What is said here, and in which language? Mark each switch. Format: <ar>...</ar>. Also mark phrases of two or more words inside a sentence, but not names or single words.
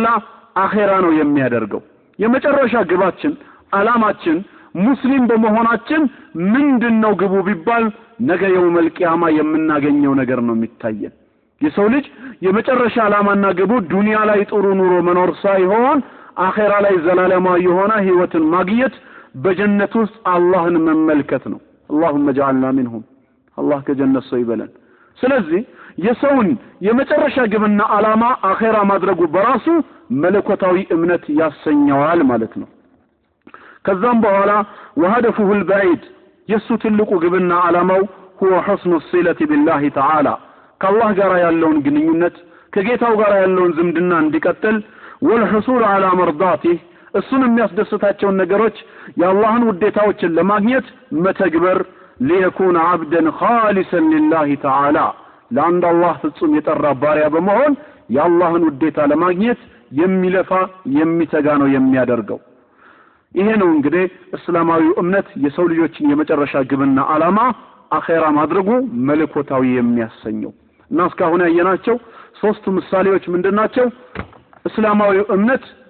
<am>አኺራ ነው የሚያደርገው የመጨረሻ ግባችን ዓላማችን ሙስሊም በመሆናችን ምንድነው ግቡ ቢባል ነገ የውመል ቂያማ የምናገኘው ነገር ነው የሚታየን የሰው ልጅ የመጨረሻ ዓላማና ግቡ ዱንያ ላይ ጥሩ ኑሮ መኖር ሳይሆን አኺራ ላይ ዘላለማዊ የሆነ ህይወትን ማግኘት በጀነት ውስጥ አላህን መመልከት ነው</am> <ar>اللهم اجعلنا منهم</ar> <am>الله ከጀነት ሰው ይበለን ስለዚህ የሰውን የመጨረሻ ግብና ዓላማ አኺራ ማድረጉ በራሱ መለኮታዊ እምነት ያሰኘዋል ማለት ነው ከዛም በኋላ</am> <ar>وهدفه البعيد</ar> <am>የሱ ትልቁ ግብና ዓላማው</am> <ar>هو حسن الصلة بالله تعالى</ar> <am>ከአላህ ጋር ያለውን ግንኙነት ከጌታው ጋር ያለውን ዝምድና እንዲቀጥል</am> <ar>والحصول على مرضاته</ar> <am>እሱን የሚያስደስታቸው ነገሮች የአላህን ውዴታዎችን ለማግኘት መተግበር</am> <ar>ليكون عبدا خالصا لله تعالى</ar> <am>ለአንድ አላህ ፍጹም የጠራ ባሪያ በመሆን የአላህን ውዴታ ለማግኘት የሚለፋ የሚተጋ ነው የሚያደርገው ይሄ ነው እንግዲህ እስላማዊ እምነት የሰው ልጆችን የመጨረሻ ግብና ዓላማ አኺራ ማድረጉ መለኮታዊ የሚያሰኘው እና እስካሁን ያየናቸው ሶስቱ ምሳሌዎች ምንድናቸው እስላማዊ እምነት</am>